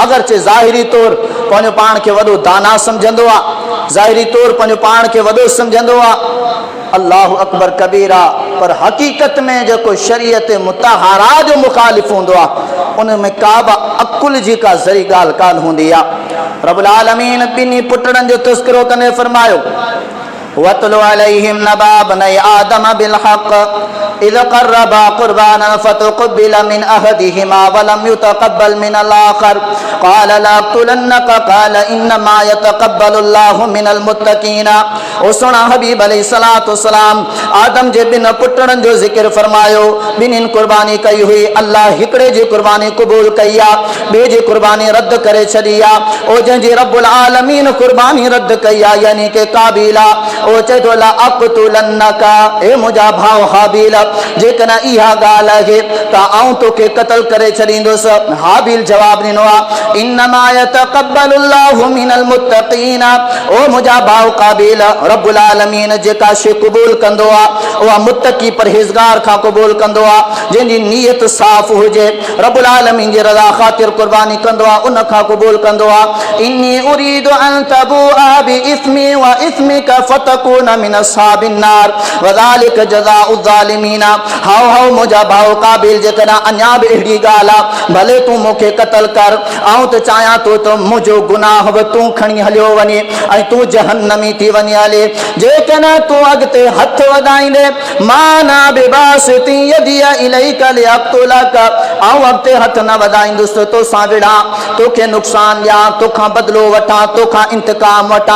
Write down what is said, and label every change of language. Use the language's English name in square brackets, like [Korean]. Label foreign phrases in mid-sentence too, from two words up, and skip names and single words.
[Sindhi] अगरचे ज़ाहिरी तौर पंहिंजो पाण खे वॾो दाना सम्झंदो आहे, ज़ाहिरी तौर पंहिंजो पाण खे वॾो सम्झंदो आहे, [Arabic] الله أكبر كبيرا, [Sindhi] पर हक़ीक़त में जेको शरीयत मुतहरा जो मुखालिफ़ हूंदो आहे उन में का बि अकुल जी का ज़री ॻाल्हि कान हूंदी आहे। रब्बुल आलमीन ॿिन्ही पुटनि जो तज़किरो कंदे फरमायो, [Arabic] واتل عليهم نبأ بني آدم بالحق إذ قربا قربانا فتقبل من أحدهما ولم يتقبل من آخر قال لأقتلنك قال إنما يتقبل الله من المتقين. [Sindhi] ओ सुणा हबीब अलैहिस्सलाम आदम जे ॿिनि पुटनि जो ज़िक्र फरमायो। ॿिन्हिनि कुर्बानी कई हुई, अल्लाह हिकिड़े जी कुर्बानी क़बूल कई आहे, ॿिए जी कुर्बानी रद्द करे छॾी आहे। ओ जंहिंजी रब्बुल आलमीन कुर्बानी रद्द कई आहे यानी कि काबिल आहे, ओ चए थो लअक़्तुलन्नका, ए मुंहिंजा भाउ हाबिल, जेकॾहिं इहा ॻाल्हि आहे त आऊं तोखे क़त्ल करे छॾींदुसि। हाबिल जवाबु ॾिनो आहे, [Arabic] إنما يتقبل الله من المتقين. [Sindhi] ओ मुंहिंजा भाउ काबिल, रब्बुल आलमीन जेका शइ क़बूल कंदो आहे उहा मुत्तक़ी परहेज़गार खां क़बूल कंदो आहे, जंहिंजी नीयत साफ़ हुजे, रब्बुल आलमीन जी रज़ा ख़ातिर कुर्बानी कंदो आहे, उन खां क़बूल कंदो आहे। [Arabic] إني أريد أن تبوء بإثمي وإثمك فتكون من أصحاب النار وذلك جزاء الظالمين. [Sindhi] हाओ हाओ मुंहिंजा भाउ काबिल, जेकॾहिं अञा बि अहिड़ी ॻाल्हि आहे, भले तूं मूंखे क़तल कर, ऐं त चाहियां थो त मुंहिंजो गुनाह बि तूं खणी हलियो वञे ऐं तूं जहन्नमी थी वञे हले। जेकॾहिं तूं अॻिते हथ वधाईंदे माना [Arabic] بباسط يدي إليك لأقتلك, [Sindhi] ऐं अॻिते हथ न वधाईंदुसि तोसां विढ़ा, तोखे नुक़सान ॾियां, तोखां बदिलो वठां, तोखां इंतकाम वठां।